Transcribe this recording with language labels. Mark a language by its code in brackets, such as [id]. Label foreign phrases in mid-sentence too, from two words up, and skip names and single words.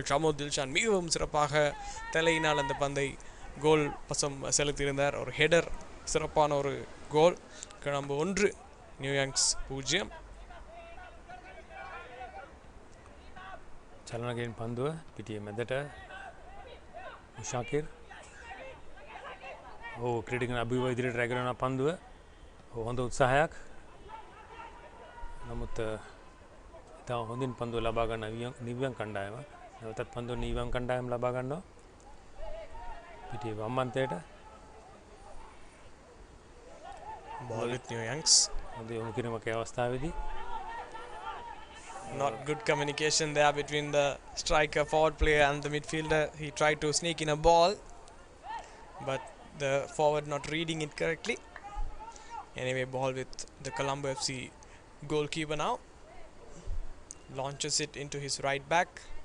[ta] ஷமோத் தில்ஷான் மிகவும் சிறப்பாக தலையினால் அந்த பந்தை கோல் பசம் செலுத்தியிருந்தார். ஒரு ஹெடர், சிறப்பான ஒரு கோல். கொழும்பு 1, நியூ யாங்ஸ் 0. [si] චලනගෙන් පන්දුව පිටිය මැදට මුෂාකිර්. ක්‍රීඩකයන් අභිභව ඉදිරියට රැගෙන යන පන්දුව. හොඳ උත්සාහයක්. නමුත් ඉතා හොඳින් පන්දුව ලබා ගන්න නිවියන් කණ්ඩායම. නැවතත් පන්දුව නිවියන් කණ්ඩායම ලබා ගන්නවා. පිටිය වම් අන්තයට. [en] Ball with New Youngs. [si] හොඳ යොමු කිරීමක අවස්ථාවේදී [en] Not good communication there between the striker, forward player, and the midfielder. He tried to sneak in a ball, but the forward not reading it correctly. Anyway, ball with the Colombo FC goalkeeper now. Launches it into his right back.